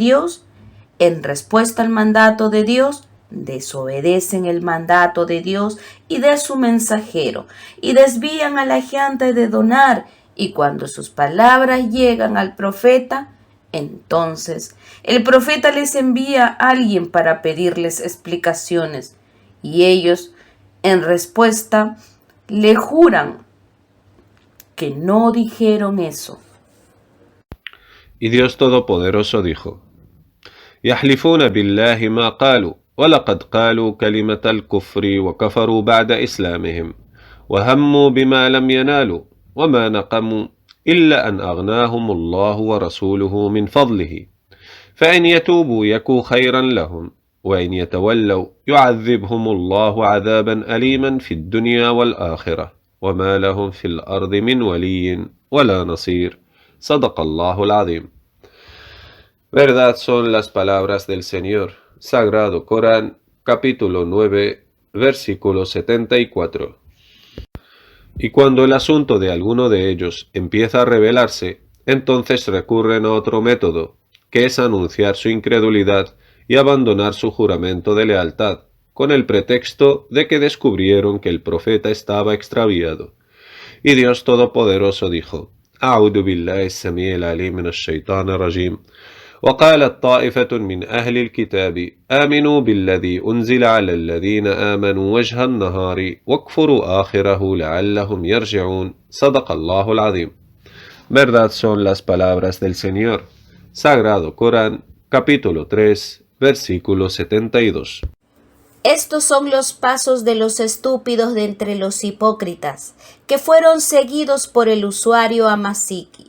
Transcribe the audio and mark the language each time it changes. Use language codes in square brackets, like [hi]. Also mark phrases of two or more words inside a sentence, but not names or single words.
[es] Dios, en respuesta al mandato de Dios, desobedecen el mandato de Dios y de su mensajero y desvían a la gente de donar, y cuando sus palabras llegan al profeta, entonces el profeta les envía a alguien para pedirles explicaciones y ellos en respuesta le juran que no dijeron eso. Y Dios Todopoderoso dijo: [ar] يحلفون بالله ما قالوا ولقد قالوا كلمة الكفر وكفروا بعد إسلامهم وهموا بما لم ينالوا وما نقموا إلا أن أغناهم الله ورسوله من فضله فإن يتوبوا يكو خيرا لهم وإن يتولوا يعذبهم الله عذابا أليما في الدنيا والآخرة وما لهم في الأرض من ولي ولا نصير صدق الله العظيم. [es] Verdad son las palabras del Señor. Sagrado Corán, capítulo 9, versículo 74. Y cuando el asunto de alguno de ellos empieza a revelarse, entonces recurren a otro método, que es anunciar su incredulidad y abandonar su juramento de lealtad, con el pretexto de que descubrieron que el profeta estaba extraviado. Y Dios Todopoderoso dijo: [ar] أعوذ بالله السميع العليم من الشيطان الرجيم وقالت طائفة من أهل الكتاب آمنوا بالذي أنزل على الذين آمنوا وجه النهار واكفروا آخره لعلهم يرجعون صدق الله العظيم. [es] Verdad son las palabras del Señor. Sagrado Corán, capítulo 3, versículo 72. Estos son los pasos de los estúpidos de entre los hipócritas, que fueron seguidos por el usuario Amasiki.